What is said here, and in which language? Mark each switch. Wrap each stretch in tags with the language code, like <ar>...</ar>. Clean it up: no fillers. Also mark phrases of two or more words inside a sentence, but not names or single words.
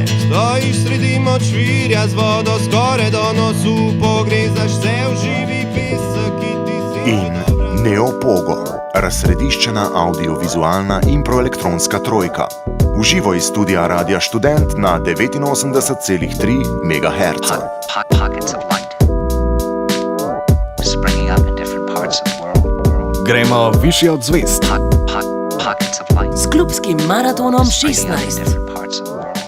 <sl>Stojiš sredi močvirja z vodo skoraj do nosu, pogrezaš se v živi pesek, ki ti si... In NeoPogo, razsrediščena avdiovizualna in proelektronska trojka. V živo iz studia Radia Študent na 89,3 MHz.</sl> <en>Pockets of light springing up in different parts of the world.</en> <sl>Gremo višje od zvezd.</sl> <en>Pockets of light</en> <sl>S klubskim maratonom 16.</sl> <en>springing up in different parts of the world.</en>